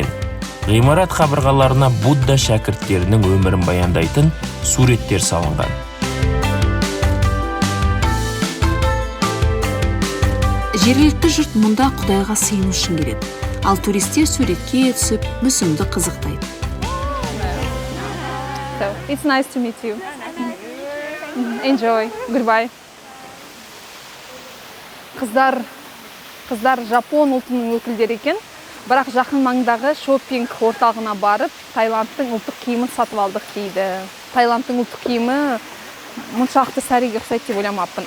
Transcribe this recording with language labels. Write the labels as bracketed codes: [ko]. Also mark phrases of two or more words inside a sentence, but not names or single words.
[kk] Ғимарат қабырғаларына Будда шәкірттерінің өмірін баяндайтын суреттер салынған. Жергілікті жұрт мұнда Құдайға сыйыну үшін келеді. Ал туристер суретке түсіп, мүсінді қызықтайды. [en] So, it's nice to meet you. Enjoy. Goodbye. [kk] Қыздар Жапон ұлтының өкілдері екен, бірақ жақын маңдағы шоппинг орталығына барып, Таиландтың ұлттық киімін сатып алдық дейді. Таиландтың ұлттық киімі мұншалықты сәриге ұқсайды деп ойламаппын.